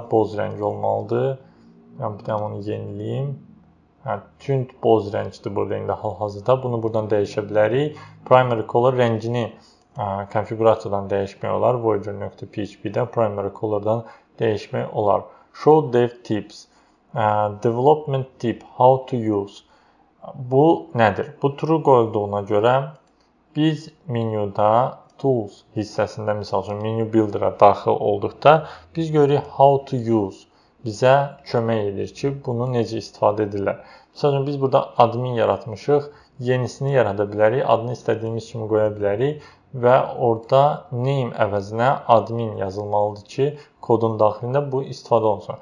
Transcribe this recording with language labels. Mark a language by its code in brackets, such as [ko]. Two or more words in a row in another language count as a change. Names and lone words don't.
[az] Boz rəng olmalıdır. Yəni bir də onu yeniləyim. Tünd boz rəngdir burada indi hal-hazırda. Bunu buradan dəyişə bilərik. [en] Primary color [az] rəngini konfigurasiyadan dəyişmək olar. Voyager.php-də [en] primary colordan [az] dəyişmək olar. [en] Show dev tips. Development tip. How to use. [az] Bu nədir? Bu true qoyulduğuna görə biz menyuda tools hissəsində, misal üçün [en] menu builder-a [az] daxil olduqda biz görürük [en] how to use. [az] Bizə kömək edir ki, bunu necə istifadə edirlər. Məsələn, biz burada admin yaratmışıq, yenisini yarada bilərik, adını istədiyimiz kimi qoya bilərik və orada name əvəzinə admin yazılmalıdır ki, kodun daxilində bu istifadə olunsun.